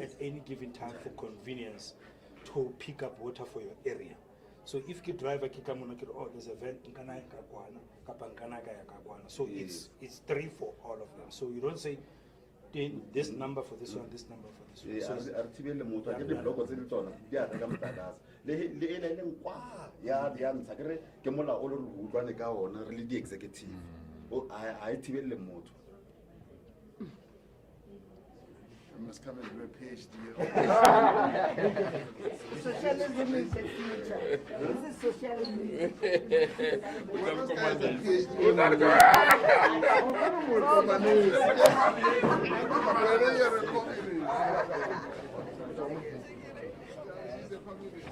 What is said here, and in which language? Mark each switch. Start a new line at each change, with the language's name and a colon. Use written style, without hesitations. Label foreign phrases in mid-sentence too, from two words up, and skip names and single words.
English: at any given time for convenience to pick up water for your area. So if you drive a kikamuna, oh, there's a vent, so Yes. it's 3 for all of them. So you don't say this number for this one, this number for this one. So
Tswana: A re thibele motho a ke di block tse di tsona di a reka motlakase le e le leng kwa ya ntsha ke re ke mola o le re utlwane ka ona re le di executive o a e thibele motho.
English: I must come and do a PhD. Socialism is the future. This is socialism. Well, those guys are PhD. Whether you're a communist.